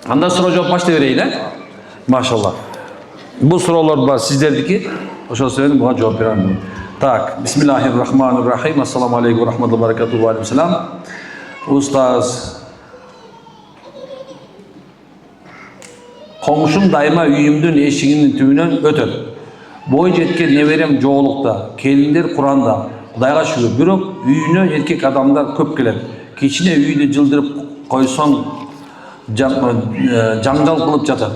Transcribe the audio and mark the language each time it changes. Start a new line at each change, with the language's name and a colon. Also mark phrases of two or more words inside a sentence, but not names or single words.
Kyrgyz: Анда суроо жооп баштай берейин, Машалла. Бул суроолор бар сиздердики. Ошол себептен буга жооп берем. Так,
Arabic: بسم الله الرحمن الرحيم. السلام عليكم ورحمة الله وبركاته. وعليكم السلام.
Kyrgyz: Устаз, комшум дайыма үйүмдүн эшигинин түбүнөн өтөт. Бой жеткен неберем жоолукта, келиндер Куранда. Кудайга шүгүр. Бирок үйүнө эркек адамдар көп келет. Кичине үйдү жылдырып койсоң жаңжал кылып жатат.